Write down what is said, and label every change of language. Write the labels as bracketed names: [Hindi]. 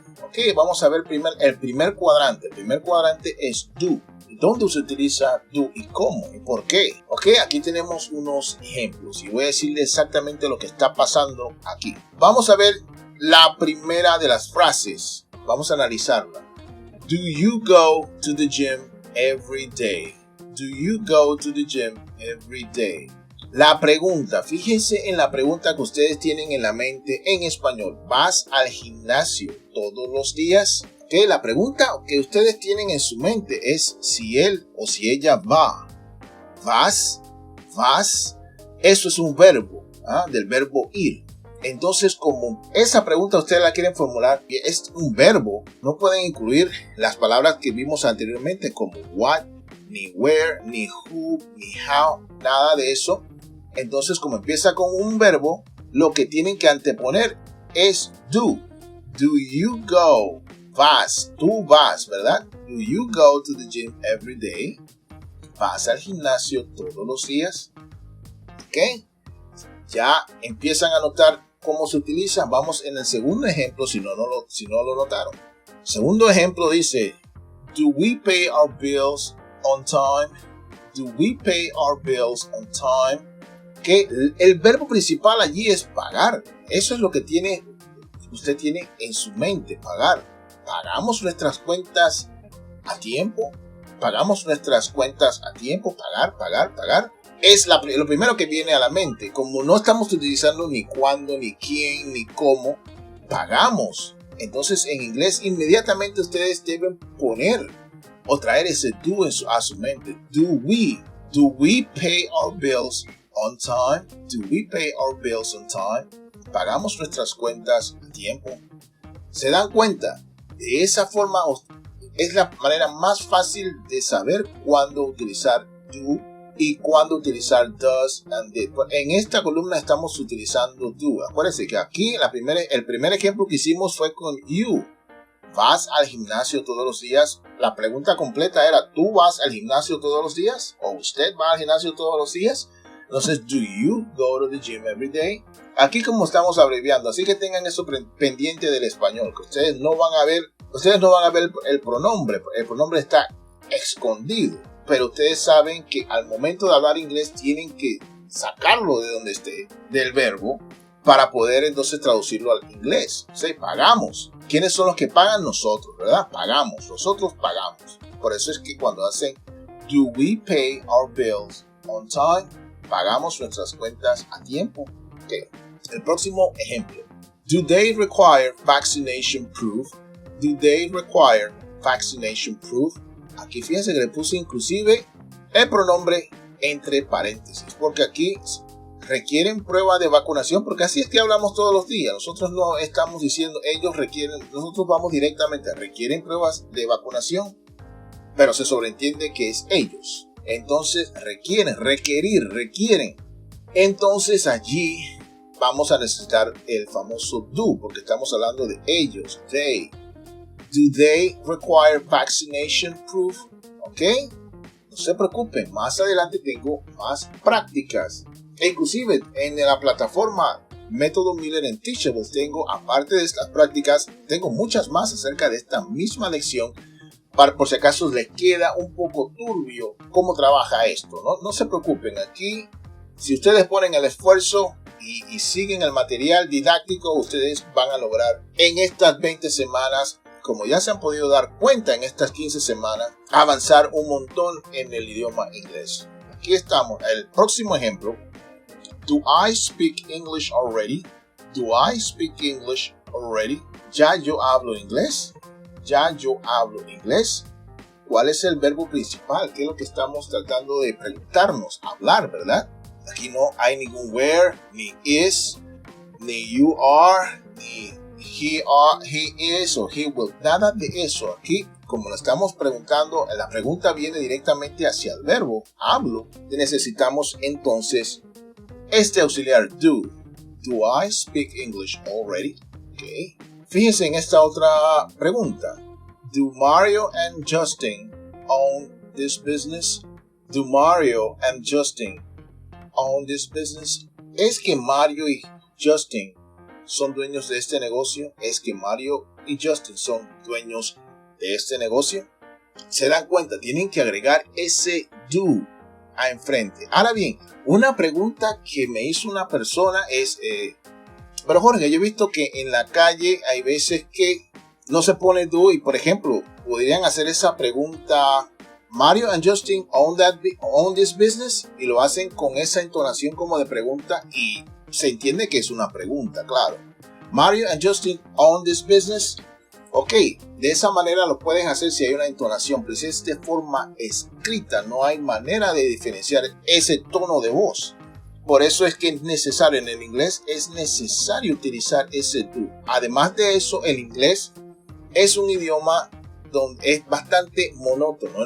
[Spanish] Ok, vamos a ver el primer cuadrante. El primer cuadrante es do. ¿Dónde se utiliza do y cómo y por qué? Ok, aquí tenemos unos ejemplos y voy a decirles exactamente lo que está pasando aquí. Vamos a ver la primera de las frases. Vamos a analizarla. [English] Do you go to the gym every day? Do you go to the gym every day? [Spanish] La pregunta, fíjense en la pregunta que ustedes tienen en la mente en español. ¿Vas al gimnasio todos los días? Okay, la pregunta que ustedes tienen en su mente es si él o si ella va. ¿Vas? ¿Vas? Eso es un verbo, del verbo ir. Entonces, como esa pregunta ustedes la quieren formular, que es un verbo, no pueden incluir las palabras que vimos anteriormente como what, ni where, ni who, ni how, nada de eso. Entonces, como empieza con un verbo, lo que tienen que anteponer es do. [English] Do you go? [Spanish] Vas, tú vas, ¿verdad? [English] Do you go to the gym every day? [Spanish] ¿Vas al gimnasio todos los días? ¿Ok? Ya empiezan a notar cómo se utiliza. Vamos en el segundo ejemplo, si no lo notaron. Segundo ejemplo dice, [English] do we pay our bills on time? Do we pay our bills on time? [Spanish] Que el verbo principal allí es pagar. Eso es lo que usted tiene en su mente, pagar. ¿Pagamos nuestras cuentas a tiempo? ¿Pagamos nuestras cuentas a tiempo? Pagar. es lo primero que viene a la mente. Como no estamos utilizando ni cuándo, ni quién, ni cómo, pagamos. Entonces en inglés inmediatamente ustedes deben poner o traer ese do a su mente. [English] Do we pay our bills on time? Do we pay our bills on time? [Spanish] ¿Pagamos nuestras cuentas a tiempo? ¿Se dan cuenta? De esa forma es la manera más fácil de saber cuándo utilizar do y cuándo utilizar does and did. En esta columna estamos utilizando do. Acuérdense que aquí el primer ejemplo que hicimos fue con you. ¿Vas al gimnasio todos los días? La pregunta completa era, ¿tú vas al gimnasio todos los días? ¿O usted va al gimnasio todos los días? [English] Entonces, do you go to the gym every day? [Spanish] Aquí como estamos abreviando, así que tengan eso pendiente del español, que ustedes no van a ver el pronombre está escondido, pero ustedes saben que al momento de hablar inglés tienen que sacarlo de donde esté, del verbo, para poder entonces traducirlo al inglés. O sea, pagamos. ¿Quiénes son los que pagan? Nosotros, ¿verdad? Pagamos, nosotros pagamos. Por eso es que cuando hacen [English] do we pay our bills on time, [Spanish] pagamos nuestras cuentas a tiempo. Okay. El próximo ejemplo. [English] Do they require vaccination proof? Do they require vaccination proof? [Spanish] Aquí fíjense que le puse inclusive el pronombre entre paréntesis, porque aquí requieren prueba de vacunación, porque así es que hablamos todos los días. Nosotros no estamos diciendo ellos requieren, nosotros vamos directamente, requieren pruebas de vacunación, pero se sobreentiende que es ellos. Entonces requieren. Entonces allí vamos a necesitar el famoso do, porque estamos hablando de ellos, they. [English] Do they require vaccination proof? ¿Ok? [Spanish] No se preocupen, más adelante tengo más prácticas. E inclusive en la plataforma Método Miller en Teachable tengo, aparte de estas prácticas, tengo muchas más acerca de esta misma lección, por si acaso les queda un poco turbio cómo trabaja esto. No se preocupen, aquí si ustedes ponen el esfuerzo y siguen el material didáctico, ustedes van a lograr en estas 20 semanas, como ya se han podido dar cuenta en estas 15 semanas, avanzar un montón en el idioma inglés. Aquí estamos, el próximo ejemplo. [English] Do I speak English already? Do I speak English already? [Spanish] ¿Ya yo hablo inglés? ¿Ya yo hablo inglés? ¿Cuál es el verbo principal? ¿Qué es lo que estamos tratando de preguntarnos? Hablar, ¿verdad? Aquí no hay ningún where, ni is, ni you are, ni he is o he will. Nada de eso. Aquí, como lo estamos preguntando, la pregunta viene directamente hacia el verbo, hablo. Necesitamos entonces este auxiliar do. [English] Do I speak English already? Okay. [Spanish] Fíjense en esta otra pregunta. [English] Do Mario and Justin own this business? Do Mario and Justin own this business? [Spanish] ¿Es que Mario y Justin son dueños de este negocio? ¿Es que Mario y Justin son dueños de este negocio? ¿Se dan cuenta? Tienen que agregar ese do a enfrente. Ahora bien, una pregunta que me hizo una persona es, pero Jorge, yo he visto que en la calle hay veces que no se pone do y, por ejemplo, podrían hacer esa pregunta, [English] Mario and Justin own this business, [Spanish] y lo hacen con esa entonación como de pregunta y se entiende que es una pregunta, claro. [English] Mario and Justin own this business. [Spanish] Ok, de esa manera lo pueden hacer si hay una entonación, pero si es de forma escrita, no hay manera de diferenciar ese tono de voz. Por eso es que es necesario, en el inglés es necesario utilizar ese do. Además de eso, el inglés es un idioma donde es bastante monótono.